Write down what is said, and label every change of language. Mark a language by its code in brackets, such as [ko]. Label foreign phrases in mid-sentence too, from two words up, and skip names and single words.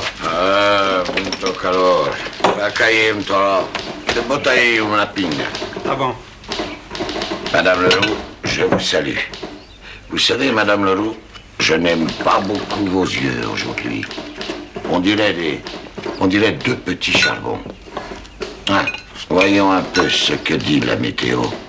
[pt] Ah, muito calor. [vec] Va cair un toro. Te botai una pinga. [pt] Tá bom. [fr] Madame Leroux, je vous salue. Vous savez, Madame Leroux, je n'aime pas beaucoup vos yeux aujourd'hui. On dirait deux petits charbons. Ah, voyons un peu ce que dit la météo.